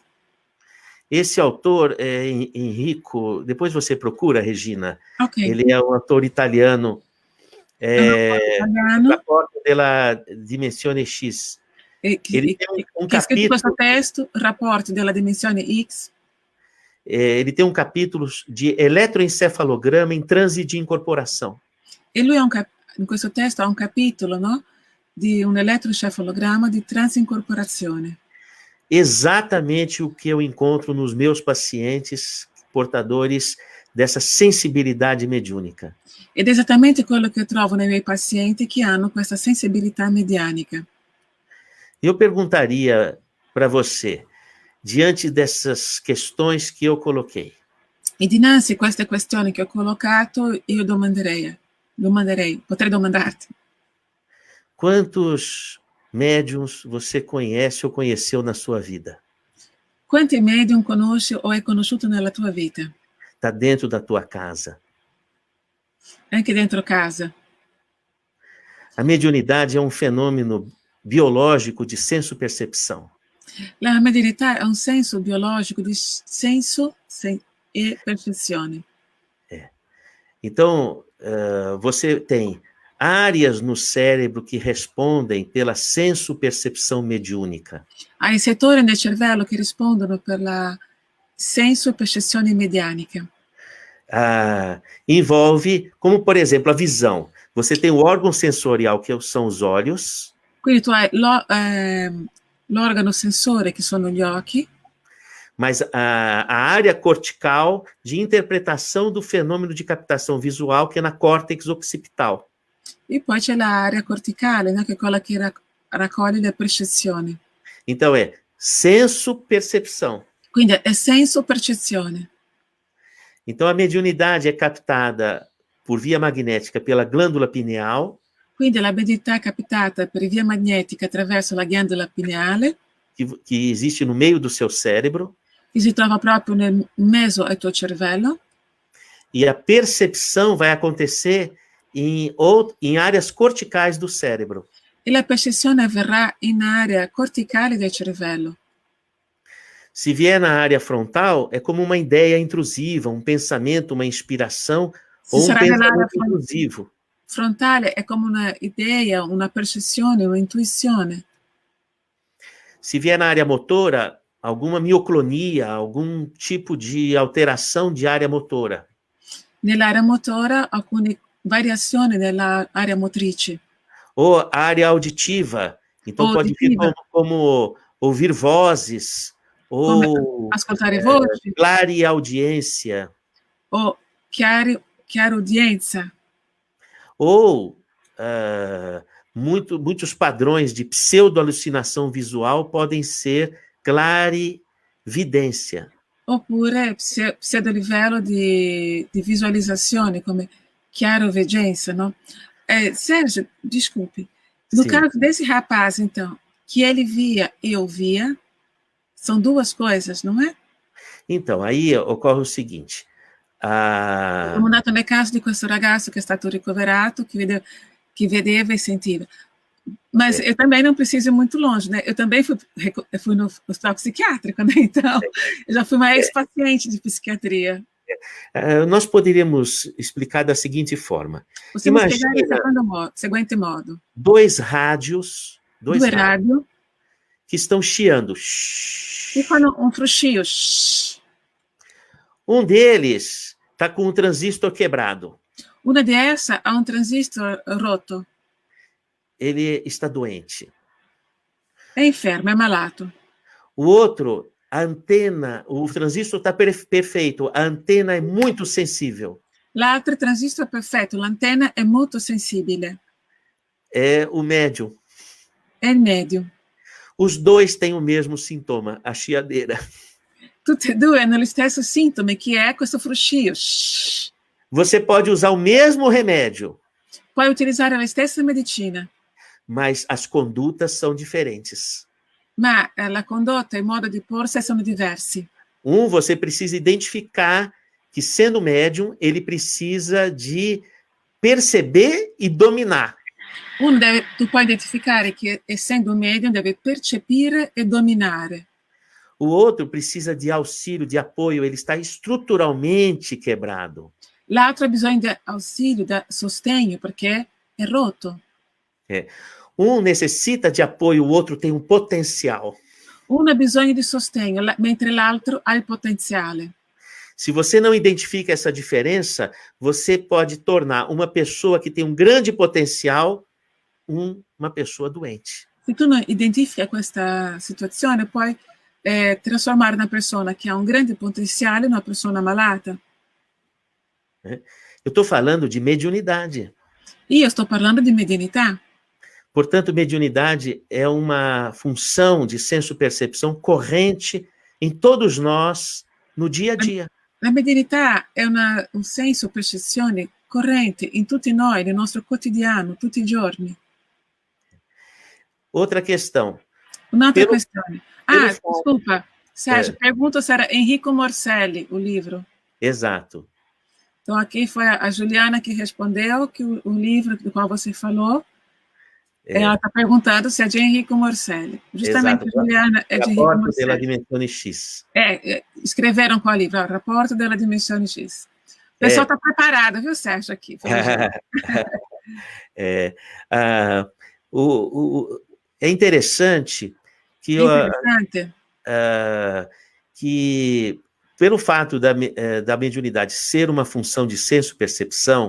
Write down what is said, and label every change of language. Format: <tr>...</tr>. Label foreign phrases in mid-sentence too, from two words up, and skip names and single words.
<pt>Esse autor é Enrico, depois você procura, Regina. Okay. Ele é um autor italiano. Rapporto della Dimensione X. Ele tem um capítulo.</pt> <it>Questo testo, Rapporti della Dimensione X.</it> <pt>Ele tem um capítulo de eletroencefalograma em transe de incorporação.</pt> <it>E lui in questo testo ha un capitolo, no? Di un elettroencefalogramma di transincorporazione.</it> <pt>Exatamente o que eu encontro nos meus pacientes portadores dessa sensibilidade mediúnica.</pt> <it>Ed è esattamente quello che trovo nei miei pazienti che hanno questa sensibilità medianica.</it> <pt>Eu perguntaria para você, diante dessas questões que eu coloquei.</pt> <it>E dinanzi a queste questioni che ho collocato, io potrei domandarti.</it> <pt>Quantos médiums você conhece ou conheceu na sua vida?</pt> <it>Quanti medium conosci o hai conosciuto nella tua vita?</it> <pt>Está dentro da tua casa.</pt> <it>Anche dentro casa.</it> <pt>A mediunidade é um fenômeno biológico de senso-percepção.</pt> <it>La medianità è un senso biologico di senso e percezione.</it> <pt>Então, você tem áreas no cérebro que respondem pela senso-percepção mediúnica.</pt> <it>Hai settori nel cervello che rispondono per la senso-percezione medianica.</it> <pt>Envolve, como por exemplo, a visão. Você tem o órgão sensorial, que são os olhos.</pt> <it>Quindi tu hai l'organo sensore, che sono gli occhi.</it> <pt>Mas a área cortical de interpretação do fenômeno de captação visual, que é na córtex occipital.</pt> <it>E poi c'è l'area corticale, né, che è quella che raccoglie le percezioni.</it> <pt>Então é senso-percepção.</pt> <it>Quindi è senso-percezione.</it> <pt>Então a mediunidade é captada por via magnética pela glândula pineal.</pt> <it>Quindi la medianità è captata per via magnetica attraverso la ghiandola pineale.</it> <pt>Que existe no meio do seu cérebro.</pt> <it>Che si trova proprio nel mezzo al tuo cervello.</it> <pt>E a percepção vai acontecer em áreas corticais do cérebro.</pt> <it>E la percezione avverrà in area corticale del cervello.</it> <pt>Se vier na área frontal, é como uma ideia intrusiva, um pensamento, uma inspiração, ou um pensamento intrusivo.</pt> <it>Frontale è come una idea, una percezione, una intuizione.</it> <pt>Se vier na área motora, alguma mioclonia, algum tipo de alteração de área motora.</pt> <it>Nell'area motora, alcune variazioni nell'area motrice.</it> <pt>Ou área auditiva. Então pode vir como ouvir vozes, ou</pt> <it>ascoltare voci,</it> <pt>clareaudiência.</pt> <it>Ou chiaraudienza.</it> <pt>Ou muitos padrões de pseudo-alucinação visual podem ser clarividência.</pt> <it>Oppure pseudo-livello di visualizzazione, come chiaroveggenza, no?</it> <pt>Sérgio, desculpe. No caso desse rapaz, então, que ele via e ouvia são duas coisas, não é? Então, aí ocorre o seguinte.</pt> <it>Abbiamo dato nel caso di questo ragazzo che è stato ricoverato, que vedeva e sentiva.</it> <pt>Mas eu também não preciso ir muito longe, né? Eu também fui no hospital psiquiátrico, né? Então, eu já fui uma ex-paciente de psiquiatria. Nós poderíamos explicar da seguinte forma.</pt> <it>Possiamo spiegare il seguente modo.</it> <pt>Dois rádios rádio que estão chiando.</pt> <it>E fanno um fruscio.</it> <pt>Um deles está com um transistor quebrado.</pt> <it>Una di esse ha un transistor rotto.</it> <pt>Ele está doente.</pt> <it>È infermo, è malato.</it> <pt>O outro, a antena, o transistor está perfeito, a antena é muito sensível.</pt> <it>L'altro transistor è perfetto, l'antenna è molto sensibile.</it> <pt>É o médium.</pt> <it>È il medium.</it> <pt>Os dois têm o mesmo sintoma, a chiadeira.</pt> <it>Tutti e due hanno lo stesso sintomo, che è questo fruscio.</it> <pt>Você pode usar o mesmo remédio.</pt> <it>Puoi utilizzare la stessa medicina.</it> <pt>Mas as condutas são diferentes.</pt> <it>Ma la condotta e il modo di porsi sono diversi.</it> <pt>Você precisa identificar que, sendo médium, ele precisa de perceber e dominar.</pt> <it>Tu puoi identificare che, essendo un medium, deve percepire e dominare.</it> <pt>O outro precisa de auxílio, de apoio, ele está estruturalmente quebrado.</pt> <it>L'altro ha bisogno di ausilio, di sostegno, perché è rotto.</it> <pt>Um necessita de apoio, o outro tem um potencial.</pt> <it>Uno ha bisogno di sostegno, mentre l'altro ha il potenziale.</it> <pt>Se você não identifica essa diferença, você pode tornar uma pessoa que tem um grande potencial uma pessoa doente.</pt> <it>Se tu non identifichi questa situazione, puoi trasformare una persona che ha un grande potenziale in una persona malata.</it> <pt>Eu estou falando de mediunidade.</pt> <it>Io sto parlando di medianità.</it> <pt>Portanto, mediunidade é uma função de senso-percepção corrente em todos nós no dia a dia.</pt> <it>La medianità è un senso percezione corrente in tutti noi, nel nostro quotidiano, tutti i giorni.</it> <pt>Outra questão.</pt> <it>Un'altra questione.</it> <pt>Desculpa, Sérgio, pergunta se era Enrico Morselli, o livro. Exato. Então, aqui foi a Juliana que respondeu que o livro do qual você falou, ela está perguntando se é de Enrico Morselli. Justamente, exato. A Juliana é de Enrico Rapporto Morselli. della Dimensione X. Escreveram qual livro? Rapporto della Dimensione X. O pessoal está preparado, viu, Sérgio, aqui. É interessante que... que pelo fato da mediunidade ser uma função de senso-percepção...</pt>